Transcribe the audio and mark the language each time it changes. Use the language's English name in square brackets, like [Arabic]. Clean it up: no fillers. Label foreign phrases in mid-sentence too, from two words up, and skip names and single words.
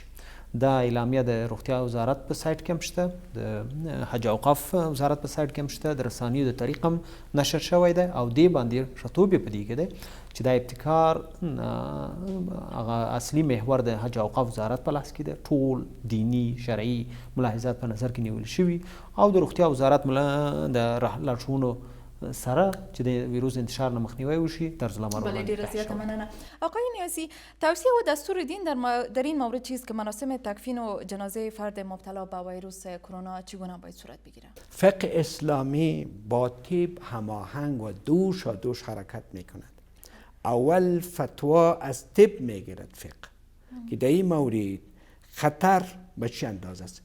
[Pashto] دا اعلامیه د روغتیا وزارت په سایټ کې هم شته، د حج او اوقاف وزارت په سایټ کې هم شته، د رسانیو د طریق هم نشر شوی دی او دې باندې ښه توب یې په دې کې دی چې دا ابتکار هغه اصلي محور د حج او اوقاف وزارت په لاس کې دی. ټول دینی شرعي ملاحظات په نظر کې نیول شوي او د روغتیا وزارت د لارښوونو سره چې د ویروس انتشار نه مخنیوی وشي طرز العمل بله ډیره زیاته مننه. [Persian] آقای نیازی، توصیه و دستور دین در این مورد چیست که مراسم تکفین و جنازه فرد مبتلا به ویروس کرونا چگونه باید صورت بگیرد؟ فقه اسلامی با طب هماهنگ و دوش و دوش حرکت میکند. اول فتوا از طب میگیرد فقه که در این مورد خطر به چه اندازه است.